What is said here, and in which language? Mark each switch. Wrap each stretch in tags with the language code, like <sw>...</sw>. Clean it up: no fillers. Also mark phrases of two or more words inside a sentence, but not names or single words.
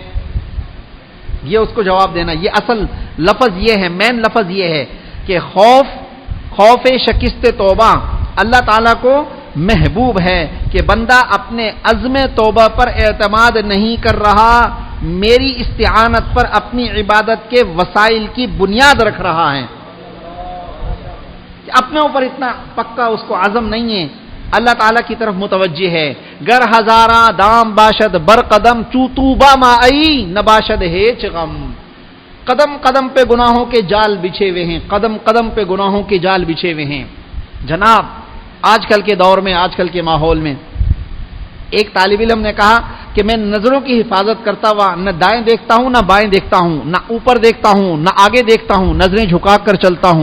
<ur>یہ اس کو جواب دینا، یہ اصل لفظ یہ ہے، مین لفظ یہ ہے کہ خوف شکست توبہ اللہ تعالیٰ کو محبوب ہے، کہ بندہ اپنے عزم توبہ پر اعتماد نہیں کر رہا، میری استعانت پر اپنی عبادت کے وسائل کی بنیاد رکھ رہا ہے، کہ اپنے اوپر اتنا پکا اس کو عزم نہیں ہے، اللہ تعالیٰ کی طرف متوجہ ہے۔</ur> <fa>گر ہزاراں دام باشد بر قدم چوتوبا ما ای نباشد ہیچ غم،</fa> <ur>قدم قدم پہ گناہوں کے جال بچھے ہوئے ہیں، قدم قدم پہ گناہوں کے جال بچھے ہوئے ہیں۔ جناب آج کل کے دور میں، آج کل کے ماحول میں ایک طالب علم نے کہا کہ میں نظروں کی حفاظت کرتا ہوا نہ دائیں دیکھتا ہوں نہ بائیں دیکھتا ہوں، نہ اوپر دیکھتا ہوں نہ آگے دیکھتا ہوں، نظریں جھکا کر چلتا ہوں۔</ur>